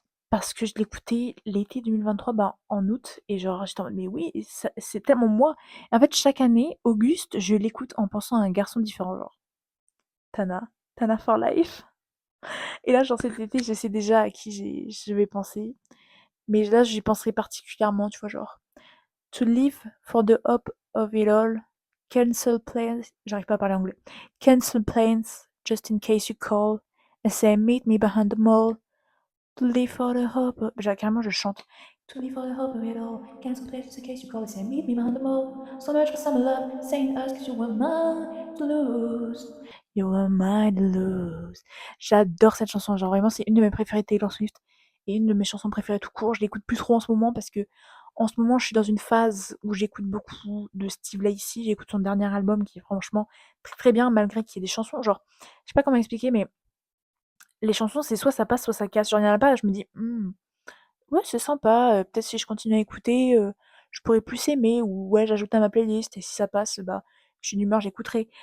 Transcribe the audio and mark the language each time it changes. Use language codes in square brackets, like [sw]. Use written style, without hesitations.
[fr] Parce que je l'écoutais l'été 2023, bah, en août. Et genre, j'étais en mode, mais oui, c'est tellement moi. En fait, chaque année, Auguste, je l'écoute en pensant à un garçon différent. Genre, Tana. Tana for life. Et là, genre, cet été, je sais déjà à qui je vais penser. Mais là, j'y penserai particulièrement, tu vois, genre. [en] To live for the hope of it all. Cancel plans. [fr] J'arrive pas à parler anglais. [en] Cancel plans just in case you call. And say meet me behind the mall. To live for the hope of... [fr] Carrément, je chante. [en] To me for the hope of it all. Cancel places in case you call it and meet me behind the mall. So much for summer love, saying us cause you were mine to lose. You were mine to lose. [fr] J'adore cette chanson, genre vraiment c'est une de mes préférées de Taylor Swift et une de mes chansons préférées tout court. Je l'écoute plus trop en ce moment parce que en ce moment je suis dans une phase où j'écoute beaucoup de Steve Lacy. J'écoute son dernier album qui est franchement très très bien malgré qu'il y ait des chansons genre je sais pas comment expliquer mais les chansons c'est soit ça passe soit ça casse. Genre il y en a pas je me dis ouais, c'est sympa, peut-être si je continue à écouter, je pourrais plus aimer ou ouais, j'ajoute à ma playlist et si ça passe, bah, je suis d'humeur, j'écouterai.